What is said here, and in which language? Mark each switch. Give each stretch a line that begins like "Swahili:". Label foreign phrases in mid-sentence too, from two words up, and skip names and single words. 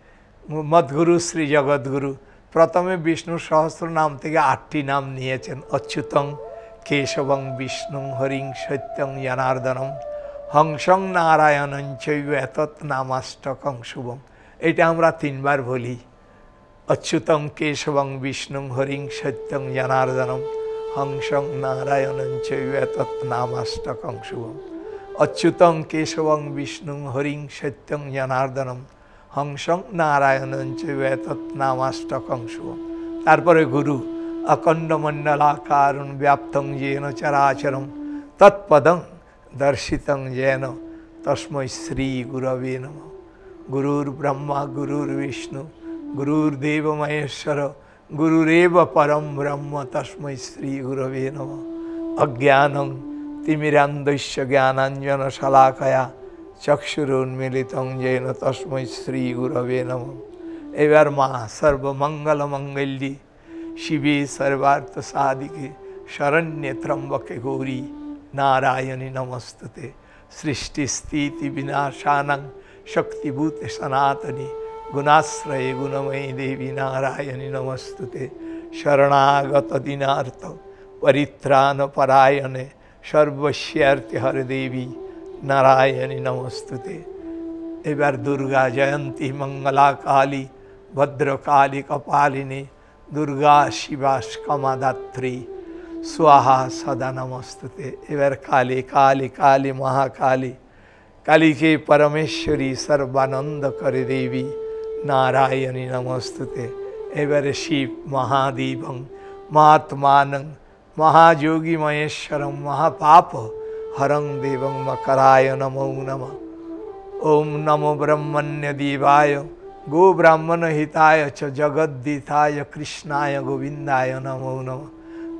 Bangla: মদ্গুরু শ্রী জগদ্গুরু প্রথমে বিষ্ণুর সহস্র নাম থেকে 8টি নাম নিয়েছেন।
Sanskrit: অচ্যুতং কেশবং বিষ্ণুং হরিং সত্যং জনার্দনম হংসং নারায়ণং চৈব এতৎ নামাষ্টকং শুভম।
Bangla: এটা আমরা 3 বার বলি।
Sanskrit: অচ্যুতং কেশবং বিষ্ণুং হরিং সত্যং জনার্দনম হংসং নারায়ণং চৈব এতৎ নামাষ্টকং শুভম। অচ্যুতং কেশবং বিষ্ণুং হরিং সত্যং জনার্দনম হংসং নারায়ণং চৈব এতৎ নামাষ্টকং শুভম। তারপরে গুরু অখণ্ডমণ্ডলাকারং ব্যাপ্তং যেন চরাচরম তৎপদং দর্শিতং যেন তস্मै শ্রী গুরবে নমঃ। গুরুর ব্রহ্মা গুরুর বিষ্ণু গুরুর্দেব মহেশ্বর গুরুরেব পরম ব্রহ্ম তস্मै শ্রী গুরবে নমঃ। অজ্ঞানং তিমিরান্ধস্য জ্ঞানাঞ্জন শলাকয়া চক্ষুরুন্মিলিতং যেন তস্मै শ্রী গুরবে নমঃ। এবার মা সর্বমঙ্গল মঙ্গল্যে শিবে সর্বার্থ সাধিকে শরণ্যে ত্রম্বকে গৌরী নারায়ণী নমস্তুতে। সৃষ্টি স্থিতি বিনাশানং শক্তিভূতে সনাতনী গুণাশ্রয়ে গুণময়ী দেবী নারায়ণী নমস্তুতে। শরণাগত দীনার্থ পরিত্রাণ পরায়ণে সর্বস্যার্থে হরে দেবী নারায়ণী নমস্তুতে। এবার দুর্গা জয়ন্তী মঙ্গলা কালী ভদ্রকালী কপালিনী দুর্গা শিবা স্কমাদাত্রী स्वाहा सदा नमस्तुते। एवर काली काली काली महाकाली काली के परमेश्वरी सर्वानंद कर देवी नारायणी नमस्तुते। एवर शिव महादेवं महात्मानं महायोगी महेश्वरं महापाप हरं देवं मकराय नमो नमः। ओम नमो ब्रह्मण्य देवाय गो ब्राह्मण हिताय च जगद्दिताय कृष्णाय गोविंदाय नमो नमः।